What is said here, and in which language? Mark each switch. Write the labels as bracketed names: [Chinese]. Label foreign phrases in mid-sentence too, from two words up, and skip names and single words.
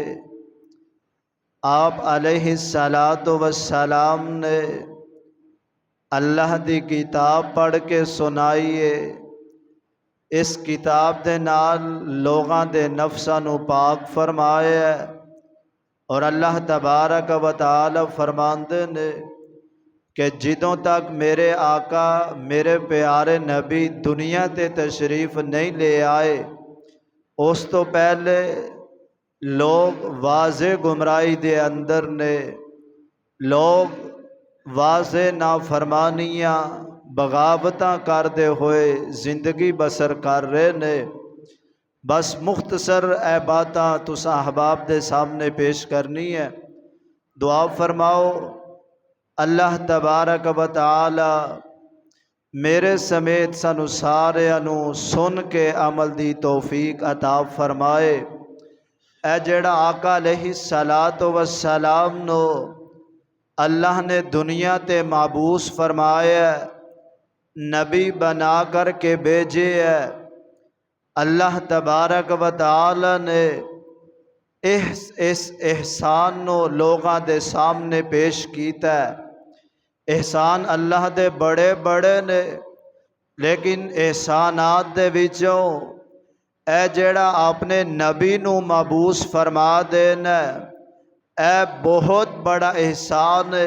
[Punjabi] آپ علیہ الصلوٰۃ والسلام نے اللہ دی کتاب پڑھ کے سنائی اے. اس کتاب دے نال لوکاں دے نفساں نوں پاک فرمایا تے اللہ تبارک و تعالیٰ فرماندے نیں کہ جدوں تک میرے آقا میرے پیارے نبی دنیا تے تشریف نہیں لے آئے اس توں پہلے لوک واضح گمراہی دے اندر نیں، لوک واضح نافرمانیاں بغاوتاں کردے ہوئے زندگی بسر کر رہے نیں. بس مختصر ایہہ گلاں تساں احباب دے سامنے پیش کرنیاں نیں. دعا فرماؤ اللہ تبارک و تعالیٰ میرے سمیت سانوں ساریاں نوں سن کے عمل دی توفیق عطا فرمائے. ایہہ جہڑا آقا علیہ الصلوٰۃ والسلام نوں اللہ نے دنیا تے مبعوث فرمایا، نبی بنا کر کے بھیجیا اے. اللہ تبارک و تعالیٰ نے اس احسان نوں لوکاں دے سامنے پیش کیتا اے. احسان اللہ دے وڈے وڈے نیں، لیکن احسانات دے وچوں ایہہ جہڑا اپنے نبی نوں مبعوث فرما دینا ایہہ بہت وڈا احسان اے.